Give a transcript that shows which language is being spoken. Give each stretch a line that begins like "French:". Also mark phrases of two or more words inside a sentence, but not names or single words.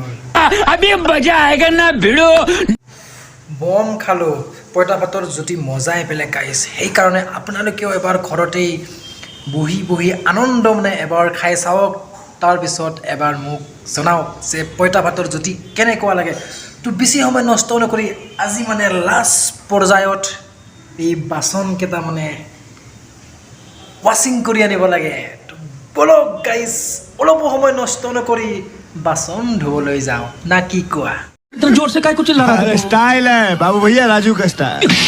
Hindi: अभी मजा आएगा ना भिड़ो
Assamese: বম খালোঁ পইতা ভাতৰ জুতি মজাই বেলেগ গাইজ সেইকাৰণে আপোনালোকেও এবাৰ ঘৰতেই বহি আনন্দ মানে এবাৰ খাই চাওক তাৰপিছত এবাৰ মোক জনাওক যে পইতা ভাতৰ জুতি কেনেকুৱা লাগে তো বেছি সময় নষ্ট নকৰি আজি মানে লাষ্ট পৰ্যায়ত এই বাচনকেইটা মানে ৱাশ্বিং কৰি আনিব লাগে বলক গাইজ অলপ সময় নষ্ট নকৰি বাচন ধুবলৈ যাওঁ না কি কোৱা
Hindi: इतना जोर से काय कुछ चिल्ला रहा है स्टाइल है बाबू भैया राजू का स्टाइल